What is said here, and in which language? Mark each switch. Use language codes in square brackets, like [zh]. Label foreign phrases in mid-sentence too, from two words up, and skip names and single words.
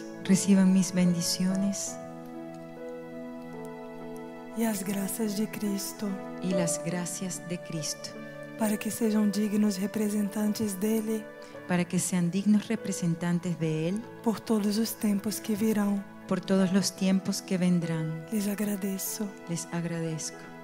[es] Reciban mis bendiciones [pt] e as graças de Cristo, [es] y las gracias de Cristo, [pt] para que sejam dignos representantes dele [es] para que sean dignos representantes de Él [pt] por todos os tempos que virão. [es] por todos los tiempos que vendrán. [pt] Les agradeço. [es] Les agradezco.